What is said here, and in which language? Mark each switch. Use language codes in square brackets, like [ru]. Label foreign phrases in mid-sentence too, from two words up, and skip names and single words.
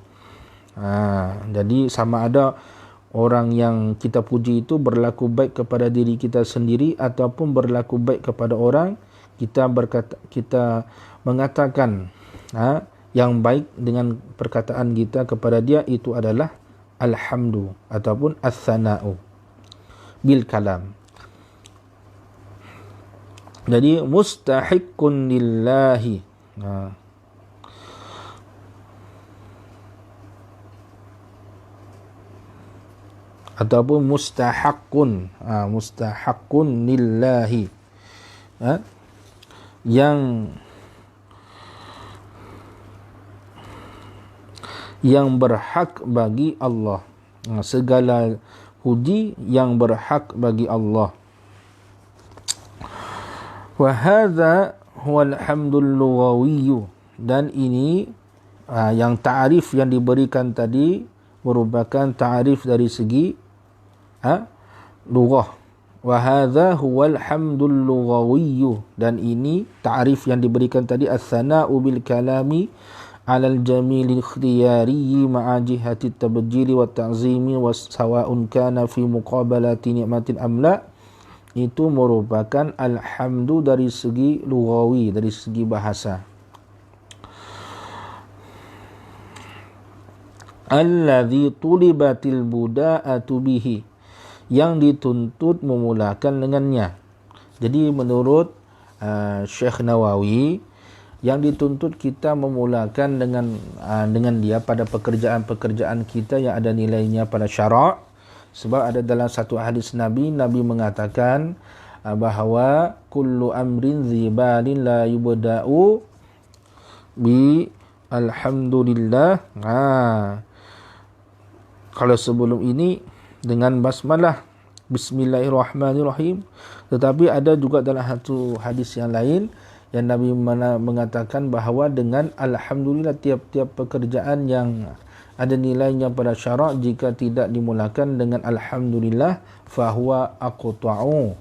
[ms] Jadi sama ada orang yang kita puji itu berlaku baik kepada diri kita sendiri ataupun berlaku baik kepada orang, kita mengatakan yang baik dengan perkataan kita kepada dia, itu adalah alhamdu ataupun [ar] الثناء بالكلام. Jadi مستحق لله. Ataupun مستحق، مستحق لله, [ms] yang berhak bagi Allah. Segala puji yang berhak bagi Allah. [ar] وهذا هو الحمد اللغوي, [ms] dan ini yang ta'rif yang diberikan tadi merupakan ta'rif dari segi lughah. [ar] وهذا هو الحمد اللغوي, [ms] dan ini ta'rif yang diberikan tadi, [ar] الثناء بالكلام على الجميل الاختياري مع جهة التبجيل والتعظيم وسواء كان في مقابلة نعمة أم لا, [ms] itu merupakan alhamdu dari segi lughawi, dari segi bahasa. [ar] الذي طلبت البداءة به, [ms] yang dituntut memulakan dengannya. Jadi menurut Syekh Nawawi, yang dituntut kita memulakan dengan dia pada pekerjaan-pekerjaan kita yang ada nilainya pada syarak. Sebab ada dalam satu hadis Nabi mengatakan bahawa [ar] كل أمر ذي بال لا يبدأ بالحمد لله. [ms] Kalau sebelum ini dengan basmalah, [ar] بسم الله الرحمن الرحيم. [ms] Tetapi ada juga dalam satu hadis yang lain yang Nabi mengatakan bahawa dengan alhamdulillah, tiap-tiap pekerjaan yang ada nilainya pada syarak, jika tidak dimulakan dengan alhamdulillah, [ar] فهو أقطع.